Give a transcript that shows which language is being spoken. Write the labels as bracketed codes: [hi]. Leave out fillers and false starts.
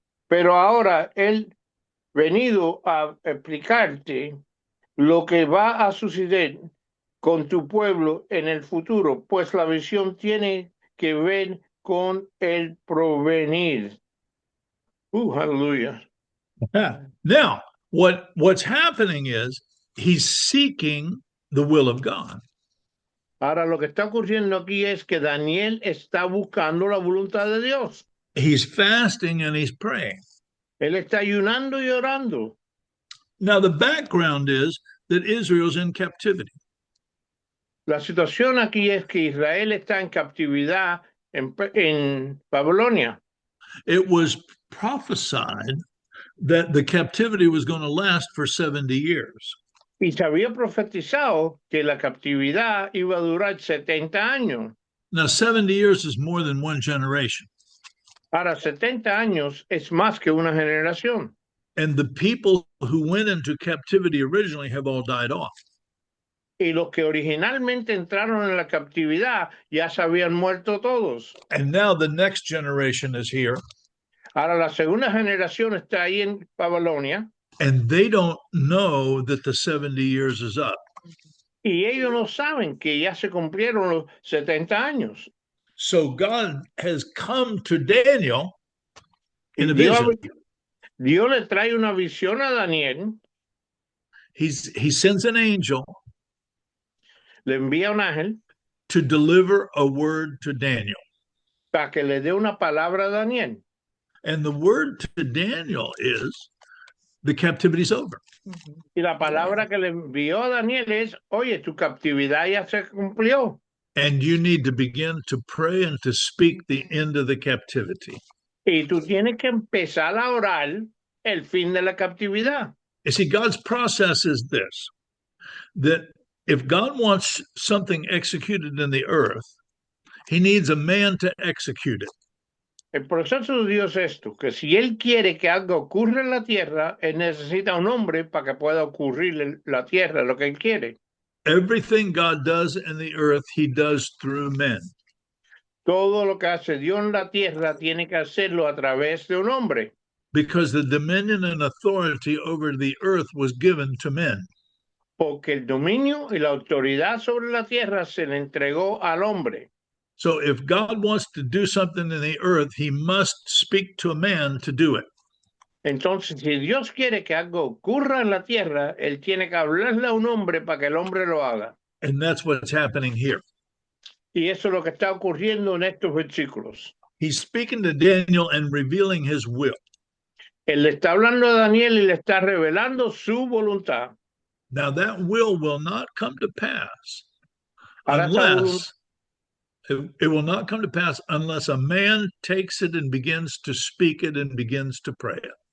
[es] Pero ahora él venido a explicarte lo que va a suceder con tu pueblo en el futuro, pues la visión tiene que ver con el porvenir. [en] Hallelujah. Now, what's happening is he's seeking the will of God. [es] Ahora lo que está ocurriendo aquí es que Daniel está buscando la voluntad de Dios. [en] He's fasting and he's praying. [es] Él está ayunando y orando. [en] Now, the background is that Israel's in captivity. [es] La situación aquí es que Israel está en captividad en Babilonia. [en] It was prophesied that the captivity was going to last for 70 years. [es] Y se había profetizado que la captividad iba a durar 70 años. [en] Now, 70 years is more than one generation. [es] Ahora, 70 años es más que una generación. [en] And the people who went into captivity originally have all died off. [es] Y los que originalmente entraron en la captividad ya se habían muerto todos. [en] And now the next generation is here. [es] Ahora la segunda generación está ahí en Babilonia. [en] And they don't know that the 70 years is up. [es] Y ellos no saben que ya se cumplieron los 70 años. [en] So God has come to Daniel in a [es] Dios, [en] vision. [es] Dios le trae una visión a Daniel. [en] He sends an angel [es] Le envía un ángel [en] to deliver a word to Daniel. [es] para que le dé una palabra a Daniel. [en] And the word to Daniel is, the captivity's over. [es] Y la palabra que le envió a Daniel es, oye, tu captividad ya se cumplió. [en] And you need to begin to pray and to speak the end of the captivity. [es] Y tú tienes que empezar a orar el fin de la captividad. [en] You see, God's process is this, that if God wants something executed in the earth, he needs a man to execute it. [es] El proceso de Dios es esto, que si Él quiere que algo ocurra en la tierra, Él necesita un hombre para que pueda ocurrir en la tierra lo que Él quiere. [en] Everything God does in the earth, he does through men. [es] Todo lo que hace Dios en la tierra tiene que hacerlo a través de un hombre. [en] Because the dominion and authority over the earth was given to men. [es] Porque el dominio y la autoridad sobre la tierra se le entregó al hombre. [en] So if God wants to do something in the earth, he must speak to a man to do it. [es] Entonces, si Dios quiere que algo ocurra en la tierra, Él tiene que hablarle a un hombre para que el hombre lo haga. [en] And that's what's happening here. [es] Y eso es lo que está ocurriendo en estos versículos. [en] He's speaking to Daniel and revealing his will. [es] Él le está hablando a Daniel y le está revelando su voluntad. [en] Now that will not come to pass [es] Ahora esa [en] unless it will not come to pass unless a man takes it and begins to speak it and begins to pray it.